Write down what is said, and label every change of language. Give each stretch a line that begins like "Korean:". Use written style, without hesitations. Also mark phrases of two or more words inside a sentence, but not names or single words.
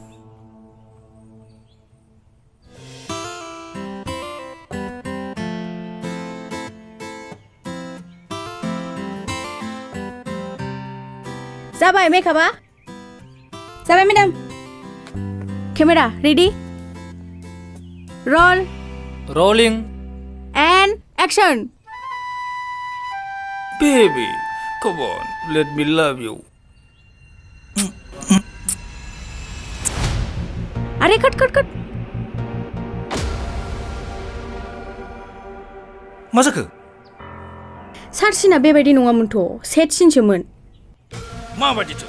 Bodo: जाबाय मेकआपआ जाबाय मेडाम
English: camera ready roll
Bodo: रोलिंग
English: and action Baby, come on, let me love you.
Bodo: अरे
English: cut cut cut
Bodo: मा जाखो? सार्सिना बेबायदि नङामोनथ' सेट सिनसोमोन। माबायदिथो?